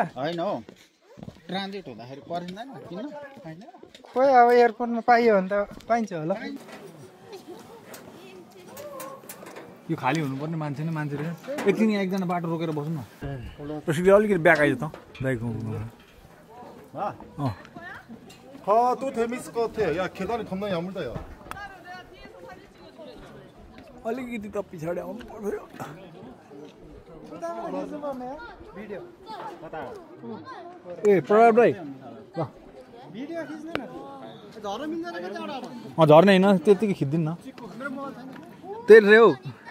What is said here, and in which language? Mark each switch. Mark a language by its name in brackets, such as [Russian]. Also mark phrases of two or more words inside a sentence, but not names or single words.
[Nepali] होइन हौ ट्रान्जिट हुँदाखेरि परिँदैन किन होइन खोइ अब एयरपोर्टमा पाइयो भने त पाइन्छ होला यो खाली हुनुपर्ने मान्छे नै मान्छे रहेछ एकदिन यहाँ एकजना बाटो रोकेर बस्नु न त्यसरी अलिकति ब्याक आइज त दाइको [Korean] 또 재밌을 것 같아. 야 계단이 겁나 야물다 야. [Nepali] अलिकति त पछाडि आउनु पर्यो भिडियो ए प्रभाव दाइ ल भिडियो खिच्नु न झर्न मिल्दैन के त्यहाँबाट झर्ने होइन त्यतिकै खिच्दिन् न त्यही रे हौ